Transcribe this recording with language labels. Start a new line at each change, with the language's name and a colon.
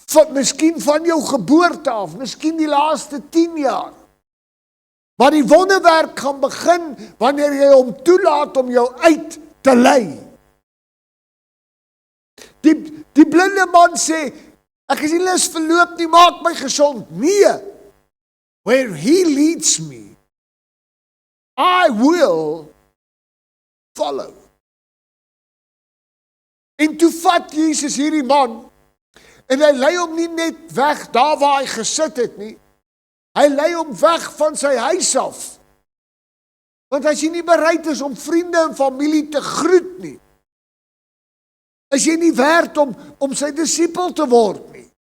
Afrikaans: Miskien van jou geboorte af, miskien die laaste 10 jaar. Maar die wonderwerk gaan begin wanneer jy hom toelaat om jou uit te lei. Die blinde man sê, ek is nie lus vir loop nie, maak my gesond. Nee.
English: Where he leads me, I will follow.
Afrikaans: En toe vat Jesus hierdie man, en hy lei hom nie net weg daar waar hy gesit het nie, hy lei hom weg van sy huis af. Want as jy nie bereid is om vriende en familie te groet nie, is jy nie werd om sy disipel te word nie.